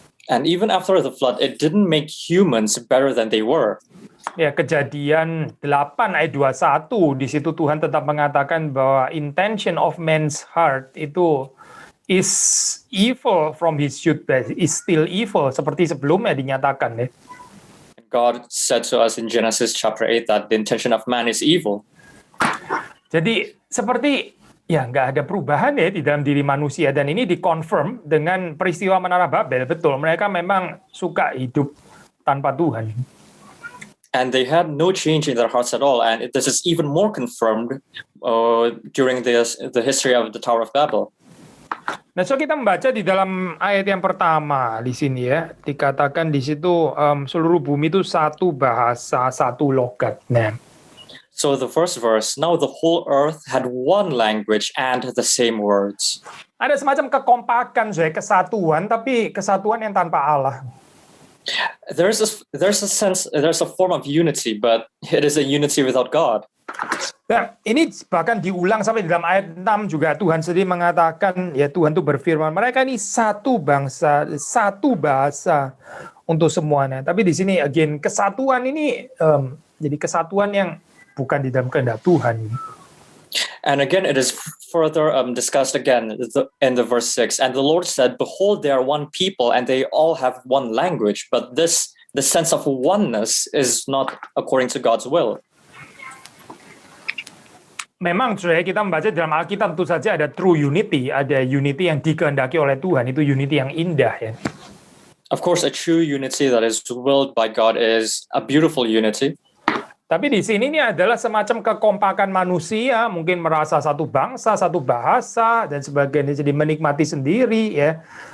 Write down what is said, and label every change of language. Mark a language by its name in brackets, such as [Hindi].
[English] And even after the flood, it didn't make humans better than they were. [Indonesian] Ya, Kejadian 8 ayat 21, di situ Tuhan tetap mengatakan bahwa [English] intention of man's heart [Indonesian] itu [English] is evil from his youth, is still evil, [Indonesian] seperti sebelumnya dinyatakan ya. [English] God said to us in Genesis chapter 8 that the intention of man is evil. [Indonesian] Jadi seperti ya nggak ada perubahan ya di dalam diri manusia, dan ini dikonfirm dengan peristiwa Menara Babel. Betul, mereka memang suka hidup tanpa Tuhan. [English] And they had no change in their hearts at all. And this is even more confirmed during the history of the Tower of Babel. [Indonesian] Nah, so kita membaca di dalam ayat yang pertama di sini ya, dikatakan di situ seluruh bumi itu satu bahasa, satu logat. Nah, [English] so the first verse, now the whole earth had one language and the same words. [Indonesian] Ada semacam kekompakan, kesatuan, tapi kesatuan yang tanpa Allah. [English] There's a form of unity, but it is a unity without God. [Indonesian] Nah, ini bahkan diulang sampai di dalam ayat 6 juga, Tuhan sendiri mengatakan, ya Tuhan itu berfirman, mereka ini satu bangsa, satu bahasa untuk semuanya. Tapi di sini again kesatuan ini jadi kesatuan yang bukan di dalam kehendak Tuhan. [English] And again, it is further discussed again in the verse 6. And the Lord said, behold, they are one people and they all have one language. But the sense of oneness is not according to God's will. [Indonesian] Memang kita membaca dalam Alkitab tentu saja ada [English] true unity, [Indonesian] ada unity yang dikehendaki oleh Tuhan, itu unity yang indah ya. [English] Of course, a true unity that is willed by God is a beautiful unity. [Indonesian] Tapi di sini ini adalah semacam kekompakan manusia, mungkin merasa satu bangsa, satu bahasa dan sebagainya, jadi menikmati sendiri ya.